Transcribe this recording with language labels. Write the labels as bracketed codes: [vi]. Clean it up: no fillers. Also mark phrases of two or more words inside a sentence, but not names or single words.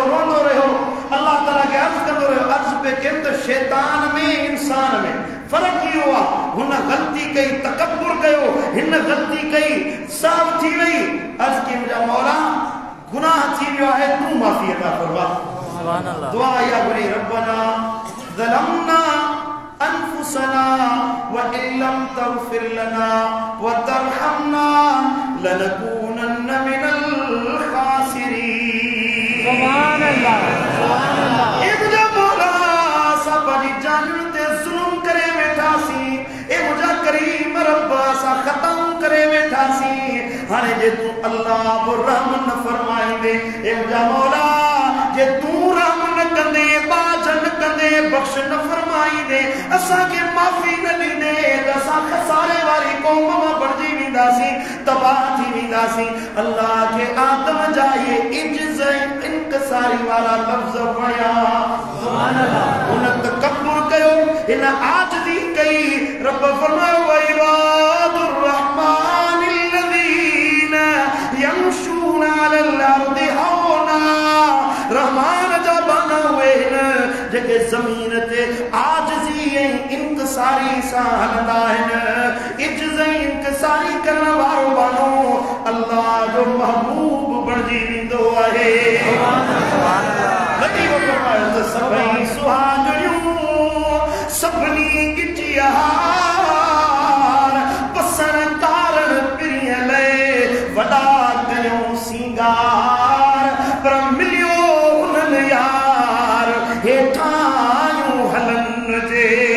[sd] अल्लाह ताला खे अर्ज़ कंदो रहियो, अर्ज़ पे कयमि त शैतान में इंसान में फर्क इहो आहे, हुन ग़लती कई, तकब्बुर कयो, हिन ग़लती कई, साफ़ थी वई। अर्ज़ कई मुंहिंजा मौला गुनाह थी वियो आहे, तूं माफ़ी अता फरमा। [ar] سبحان الله. [sd] दुआ इहा घुरी, [ar] ربنا ظلمنا أنفسنا وإن لم تغفر لنا وترحمنا لنكونن من الخاسرين. سبحان الله سبحان الله. [sd] ए मुंहिंजा मौला असां पंहिंजी जानुनि ते ज़ुल्म करे वेठासीं, ए मुंहिंजा करीम रब असां ख़ताऊं करे वेठासीं। हाणे जे तूं अल्लाह बि रहम न फरमाईंदे, ए मुंहिंजा मौला जे तूं रहम न कंदे, बाज न कंदे, बख़्श न फरमाईंदे, असांखे माफ़ी न ॾींदे त असां खसारे वारी क़ौम मां बणिजी वेंदासीं, तबाह थी वेंदासीं। अल्लाह खे आदम जा इहे इज्ज़ ऐं इनकसारी वारा लफ़्ज़ वणिया। [ar] سبحان الله. [sd] हुन तकब्बुर कयो, हिन आजिज़ी कई। रब फरमायो [ar] وعباد الرحمن الذين يمشون على الأرض هونا. [sd] रहमान जा बाना उहे आहिनि जेके ज़मीन ते आजिज़ी ऐं इनकसारी सां हलंदा आहिनि। इज्ज़त ऐं इनकसारी करण वारो बानो अल्लाह जो महबूब बणिजी वेंदो आहे। लॻी वञो त सभई सुहागणियूं सभिनी गिचियार पसण तारण पिरियल वॾा कयूं सिंगार, पर मिलियो उन्हनि यार हेठायूं हलन जे।